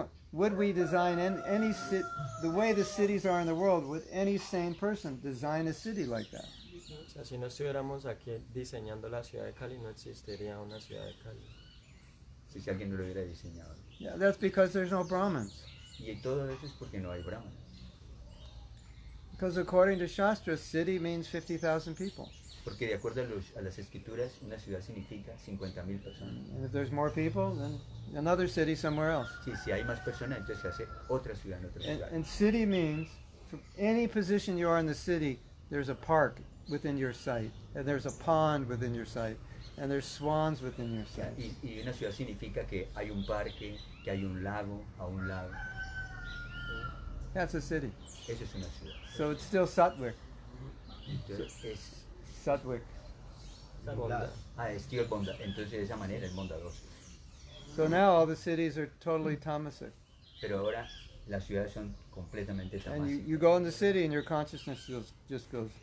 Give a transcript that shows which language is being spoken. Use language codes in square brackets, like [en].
[en] Would we design any city the way the cities are in the world? Would any sane person design a city like that? [es] O sea, si no estuviéramos aquí diseñando la ciudad de Cali, no existiría una ciudad de Cali. si alguien no lo hubiera diseñado. [en] Yeah, that's because there's no Brahmins. [es] Y todo eso es porque no hay brahmanas. [en] Because according to Shastra, city means 50,000 people. [es] Porque de acuerdo a las escrituras, una ciudad significa 50,000 personas. [en] And if there's more people, then another city somewhere else. [es] Si hay más personas, entonces se hace otra ciudad en otra ciudad. [en] And city means, from any position you are in the city, there's a park within your sight, and there's a pond within your sight, and there's swans within your sight. [es] Y una ciudad significa que hay un parque, que hay un lago a un lado. [en] That's a city. [es] Eso es una ciudad. [en] So it's still Sattvic. [es] Entonces es... [en] Sattvic. [es] es tío el bonda. Entonces de esa manera es bondadoso. [en] So now all the cities are totally tamasic. [es] Pero ahora las ciudades son completamente [en] And [es] tamásicas. [en] you go in the city and your consciousness just goes.